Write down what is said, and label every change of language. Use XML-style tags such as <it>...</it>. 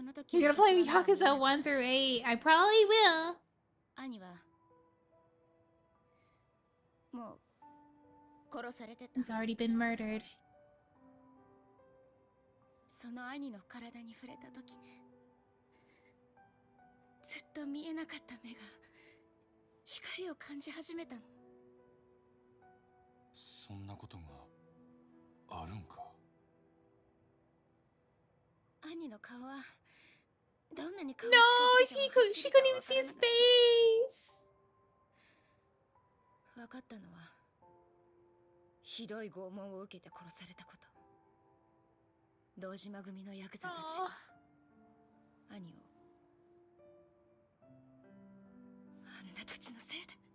<en>You're gonna play Yakuza 1 through 8. I probably will.</en> <ja>もう殺されてた。</ja> <en>He's already been murdered.</en> <ja>その兄の体に触れた時ね、ずっと見えなかった目が光を感じ始めたの。そんなことがあるんか。兄の顔はどんなに顔</ja> <en>No,</en> <ja>近づけても</ja> <en>she couldn't even see his face.</en> <ja>分かったのは、ひどい拷問を受けて殺されたこと。堂島組のヤクザたちが兄をあんな土地のせいで。</ja>